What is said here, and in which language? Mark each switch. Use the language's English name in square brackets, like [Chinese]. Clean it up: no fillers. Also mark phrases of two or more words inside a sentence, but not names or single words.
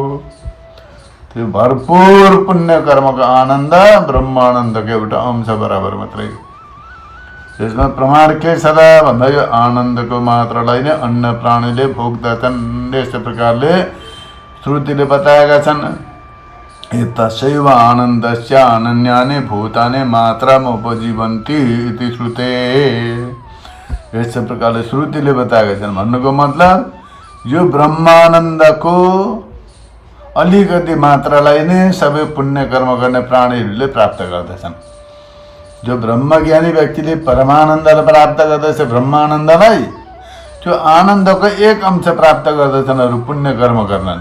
[Nepali] त्यो भरपूर पुण्य कर्मको आनन्द ब्रह्मानन्दको एउटा अंश बराबर मात्रै हो। त्यसमा प्रमाण के छ त भन्दा यो आनन्दको मात्रालाई नै अन्य प्राणीले भोग्दछन्। यस्तो प्रकारले श्रुतिले बताएका छन्। [Sanskrit] तस्यैव आनन्दस्य अनन्यानि भूतानि मात्राम उपजीवन्ति इति श्रुते। [Nepali] यस्तो प्रकारले श्रुतिले बताएका छन्। भन्नुको मतलब यो ब्रह्मानन्दको अलिकति मात्रालाई नै सबै पुण्य कर्म गर्ने प्राणीहरूले प्राप्त गर्दछन्। जो ब्रह्मज्ञानी व्यक्तिले परमानन्दलाई प्राप्त गर्दछ, ब्रह्मानन्दलाई, त्यो आनन्दको एक अंश प्राप्त गर्दछन् अरू पुण्य कर्म गर्नाले।